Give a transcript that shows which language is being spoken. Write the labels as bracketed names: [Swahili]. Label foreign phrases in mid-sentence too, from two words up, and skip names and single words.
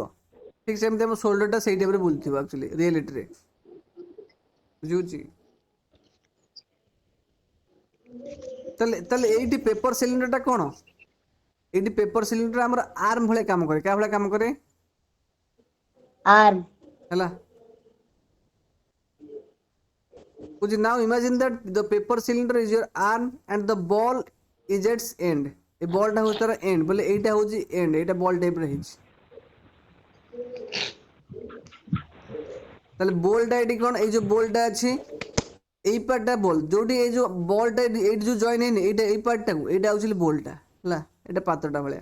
[Odia] ଠିକ ସେମିତି ଆମ ସୋଲ୍ଡରଟା ସେଇ ଟାଇପର ବୁଲୁଥିବ [English] actually realityre. [Odia] ବୁଝୁଛି? ତାହେଲେ ତାହେଲେ ଏଇଠି [English] paper cylinderta [Odia] କ'ଣ? ଏଇଠି [English] paper cylinder [Odia] ଆମର ଆର୍ମ ଭଳିଆ କାମ କରେ। କାହା ଭଳିଆ କାମ କରେ? arm ହେଲା। [English] Would you now imagine that the paper cylinder is your arm and the ball is its end? [Odia] ଏ ବଲଟା होଉଛି ତାର end, ବୋଲେ ଏଇଟା ହେଉଛି end, ଏଇଟା ବଲ୍ ଟାଇପର ହେଇଛି। ତାହେଲେ ବଲଟା ଏଠି କ'ଣ? ଏଇ ଯୋଉ ବଲଟା ଅଛି, ଏଇ ପାର୍ଟଟା ବଲ୍, ଯୋଉଠି ଏଇ ଯୋଉ ବଲଟା ଏଇଠି ଯୋଉ ଜଏନ୍ ହେଇନି, ଏଇଟା ଏଇ ପାର୍ଟଟାକୁ, ଏଇଟା ଆକ୍ଚୁଆଲି ବଲଟା ହେଲା। ଏଇଟା ପାତ୍ରଟା ଭଳିଆ।